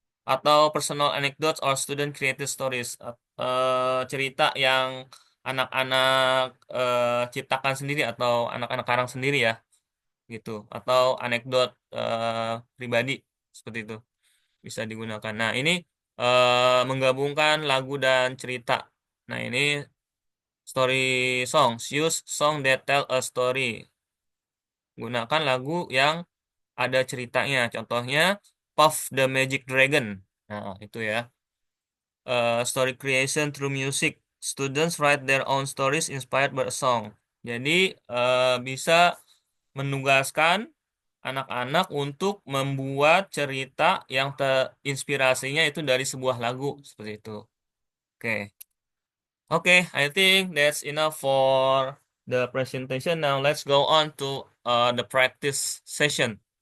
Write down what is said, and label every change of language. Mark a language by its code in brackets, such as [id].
[id] Atau [en] personal anecdotes or student created stories. [id] Cerita yang anak-anak ciptakan sendiri atau anak-anak karang sendiri ya, gitu. Atau anekdot pribadi seperti itu bisa digunakan. Nah, ini menggabungkan lagu dan cerita. Nah, ini story songs. [en] Use song that tell a story. [id] Gunakan lagu yang ada ceritanya. Contohnya Puff the Magic Dragon. Nah, itu ya. [en] Story creation through music. Students write their own stories inspired by a song. [id] Jadi, bisa menugaskan anak-anak untuk membuat cerita yang terinspirasinya itu dari sebuah lagu seperti itu. Oke. [en] Oke, I think that's enough for the presentation. Now let's go on to the practice session.